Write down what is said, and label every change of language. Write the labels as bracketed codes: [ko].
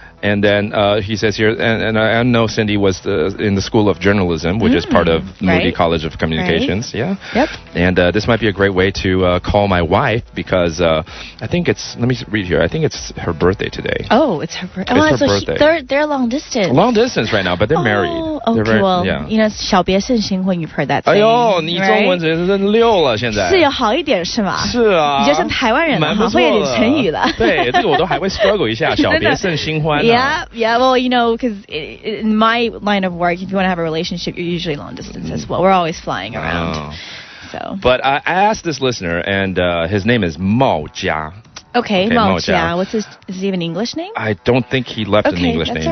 [en] And then he says here, and I know Cindy was in the School of Journalism, which is part of Moody College of Communications. Yeah. Yep. And this might be a great way to call my wife, because I think let me read here. I think it's her birthday today. Oh, it's her birthday. It's her birthday. They're long distance. Long distance right now, but they're married. Okay, well, you know, [zh] 小别胜新婚, [en] you've heard that saying. [zh] 哎呦，你中文真是溜了，现在。是有好一点是吗？是啊。你就像台湾人了，会有点成语了。对，这个我都还会 struggle 一下，小别胜新欢。 [en] Yeah, well, you know, because in my line of work, if you want to have a relationship, you're usually long distance as well. We're always flying around. So. But I asked this listener, and his name is Mao Jia. Okay, Mao Jia. Is he even an English name? I don't think he left an English name,